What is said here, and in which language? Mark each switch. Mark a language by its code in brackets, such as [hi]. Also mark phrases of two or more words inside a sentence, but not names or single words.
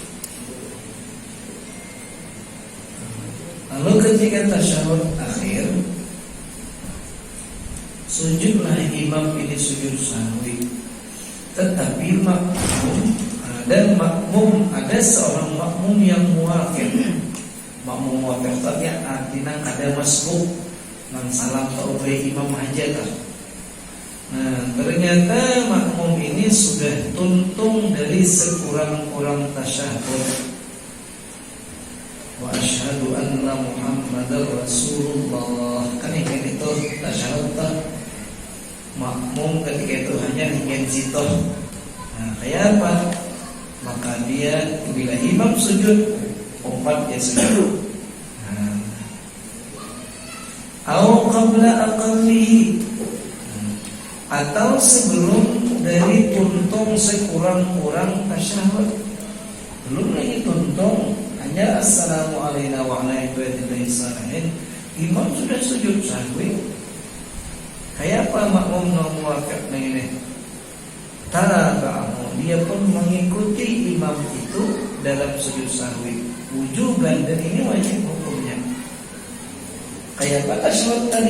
[id] Lalu ketika tasyahud akhir, sujudlah imam ini sujud sahwi. Tetapi ada seorang makmum yang muwafiq. [bjn] Makmum muwafiq tapi artinya ada masbuk nang salam atau imam aja kan. Nah, ternyata makmum ini sudah tuntung dari sekurang-kurang tasyahud. [ar] وأشهد أن محمدا رسول الله. [bjn] Kan itu tasyahud tak? Makmum ketika itu hanya ingin zitoh. Nah, kayak apa? Maka dia bila imam sujud, umpat dia sujud. [ar] أو قبل أقله, [bjn] atau sebelum dari tuntung sekurang-kurang tasyahud. Belum lagi tuntung, hanya [ar] السلام علينا وعلى عباد الله الصالحين, [bjn] imam sudah sujud sahwi. Kayak apa makmum muwafiq ini? Tabahu, dia pun mengikuti imam itu dalam sujud sahwi. Wujuban, dan ini wajib hukumnya. Kayak apa tasyahud tadi?